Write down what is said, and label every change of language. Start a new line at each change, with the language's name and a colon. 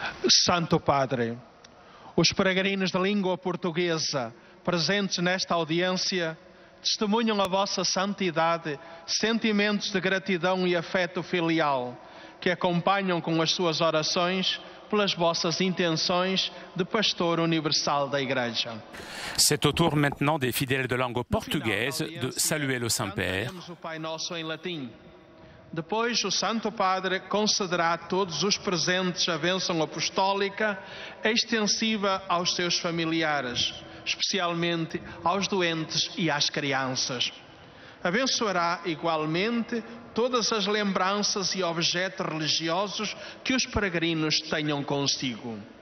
Portuguese: Santo Padre, os peregrinos da língua portuguesa presentes nesta audiência testemunham a vossa santidade, sentimentos de gratidão e afeto filial que acompanham com as suas orações pelas vossas intenções de pastor universal da Igreja.
French: C'est au tour maintenant des fidèles de langue portugaise de saluer le Saint-Père.
Portuguese: O Pai Nosso em latim. Depois, o Santo Padre concederá a todos os presentes a bênção apostólica extensiva aos seus familiares, especialmente aos doentes e às crianças. Abençoará igualmente todas as lembranças e objetos religiosos que os peregrinos tenham consigo.